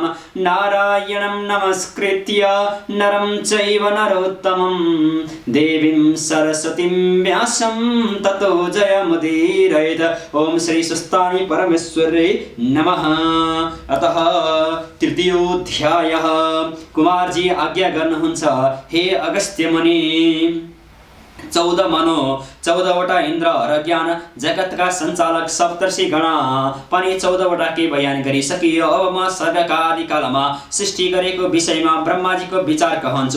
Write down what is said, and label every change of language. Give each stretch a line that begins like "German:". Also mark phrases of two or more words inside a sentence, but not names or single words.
Sanskrit: नारायणं नमस्कृत्य नरं चैव नरोत्तमं देवीं सरस्वतीं व्यासं ततो जयमुदीरयेत्। ओम श्री सस्तानी परमेश्वर्यै नमः। अतः तृतीयोऽध्यायः।
Nepali: कुमारजी आज्ञा गर्नुहुन्छ, हे अगस्त्य मुनि, 14वटा इन्द्र र ज्ञान जगतका सञ्चालक सप्तर्षि गणा पनि 14वटा के बयान गरिसकियो। अब म सर्गका आदिकालमा सृष्टि गरेको विषयमा ब्रह्माजीको विचार कहन्छु।